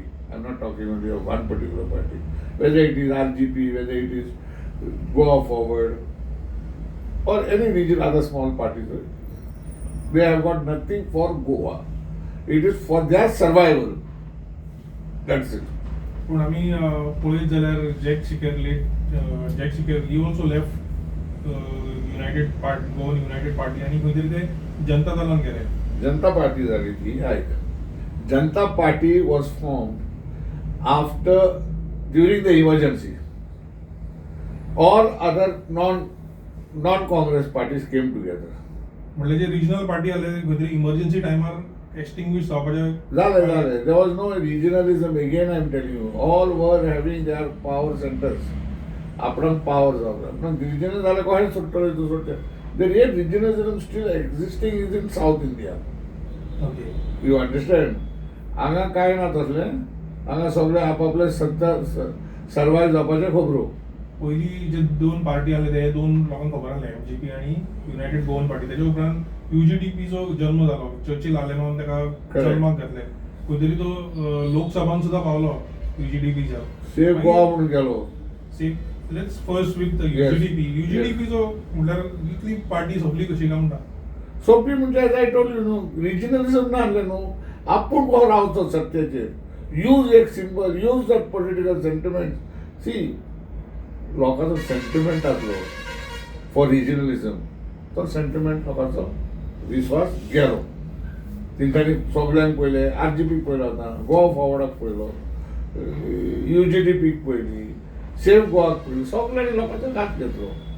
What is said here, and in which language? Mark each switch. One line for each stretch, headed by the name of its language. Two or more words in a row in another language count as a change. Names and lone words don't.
English: I'm not talking only of one particular party. Whether it is RGP, whether it is Goa Forward, or any region, other small parties, they have got nothing for Goa. It is for their survival. That's it.
Konkani: पूण आमी पळयत जाल्यार जॅक शिकेर
English: he also left
Konkani: गोवन युनायटेड पार्टी आनी खंय तरी ते जनता दलान गेले. Janata Party झाली ती ऐक.
English: Janata Party was formed during the emergency. All other non-Congress parties came together.
Konkani: म्हणल्यार जे
English: regional party
Konkani: आले खंय तरी इमर्जन्सी टायमार एक्सटिंग्विश जावपाचे झाले.
English: There was no regionalism again, I'm telling you. All were having their power centers.
Konkani: आपण power जावं. Regional झालं कोण सुटतले तू सुटते.
English: The real regionalism still existing is in South India. okay. You understand?
Konkani: हांगा काय ना तसलें. हांगा सगळे आपापले सत्ता सर्वायव जावपाचे खबरो. पयलीं जे दोन पार्टी आले ते दोन लोकांक खबर आसलें, एमजीपी आनी युनायटेड गोवन पार्टी. तेच्या उपरांत युजीडीपीचो जल्म जालो. चर्चिल आलेमान ताका जल्माक घातले. खंय तरी तो लोकसभान सुद्दां पावलो युजीडीपीच्या. सेव गोवा म्हणून गेलो.
English: let's first with
Konkani: युजीडीपी. युजीडीपीचो म्हणल्यार इतली पार्टी सोंपली कशी काय म्हणटा. सोपी म्हणजे
English: as I told you
Konkani: न्हू, रिजनलिझम ना आहलें न्हू. आपूण कसो रावचो सत्तेचेर. यूज एक सिंबल,
English: use that political sentiment.
Konkani: सी लोकांचो सेंटिमेंट आसलो
English: for regionalism.
Konkani: तो सेंटिमेंट लोकांचो विश्वास गेलो. तेंच्यांनी सगळ्यांक पयलें, आरजीपीक पयलो आतां, गोवा फॉरवर्डाक पयलो, युजीडीपीक पयली, सेफ गोवाक पयली, सगळ्यांनी लोकांचो घात घेतलो.